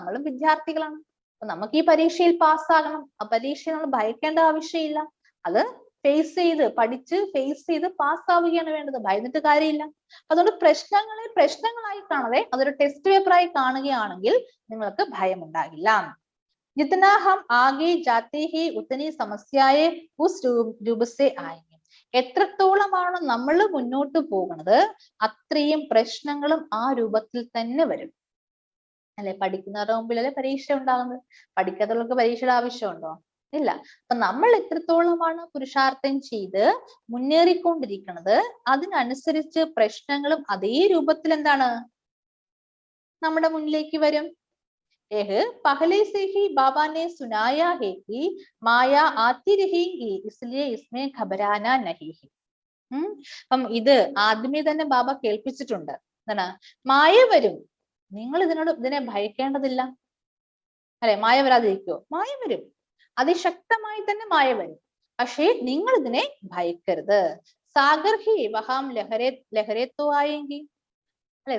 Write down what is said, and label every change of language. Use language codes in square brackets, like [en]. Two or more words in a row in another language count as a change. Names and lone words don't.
[ml] നമ്മളും വിദ്യാർത്ഥികളാണ്. അപ്പൊ നമുക്ക് ഈ പരീക്ഷയിൽ പാസ്സാകണം. ആ പരീക്ഷയെ നമ്മൾ ഭയക്കേണ്ട ആവശ്യമില്ല. അത് പഠിച്ച് ഫേസ് ചെയ്ത് പാസ്സാവുകയാണ് വേണ്ടത്. ഭയന്നിട്ട് കാര്യമില്ല. അതുകൊണ്ട് പ്രശ്നങ്ങളായി കാണാതെ അതൊരു ടെസ്റ്റ് പേപ്പറായി കാണുകയാണെങ്കിൽ നിങ്ങൾക്ക് ഭയം ഉണ്ടാകില്ല. [hi] जितना हम आगे जाते हैं उतनी समस्याएं उस रूप से आएंगे. [ml] എത്രത്തോളമാണ് നമ്മൾ മുന്നോട്ട് പോകുന്നത് അത്രയും പ്രശ്നങ്ങളും ആ രൂപത്തിൽ തന്നെ വരും അല്ലെ. പഠിക്കുന്നവരുടെ മുമ്പിലല്ലേ പരീക്ഷ ഉണ്ടാകുന്നത്. പഠിക്കാത്തവർക്ക് പരീക്ഷയുടെ ആവശ്യമുണ്ടോ? ഇല്ല. അപ്പൊ നമ്മൾ എത്രത്തോളമാണ് പുരുഷാർത്ഥം ചെയ്ത് മുന്നേറിക്കൊണ്ടിരിക്കുന്നത് അതിനനുസരിച്ച് പ്രശ്നങ്ങളും അതേ രൂപത്തിൽ എന്താണ് നമ്മുടെ മുന്നിലേക്ക് വരും. [hi] पहले से ही बाबा ने सुनाया है कि माया आती रहेगी, इसलिए इसमें घबराना नहीं है. [ml] അപ്പം ഇത് ആദ്യമേ തന്നെ ബാബ കേൾപ്പിച്ചിട്ടുണ്ട്. എന്താണ്? മായ വരും, നിങ്ങൾ ഇതിനെ ഭയക്കേണ്ടതില്ല അല്ലെ. മായ വരാതിരിക്കോ? മായ വരും, അതിശക്തമായി തന്നെ മായ വരും. പക്ഷേ നിങ്ങൾ ഇതിനെ ഭയക്കരുത്. [hi] सागर ही वहाँ लहरें तो [ml] ആയെങ്കിൽ അല്ലെ.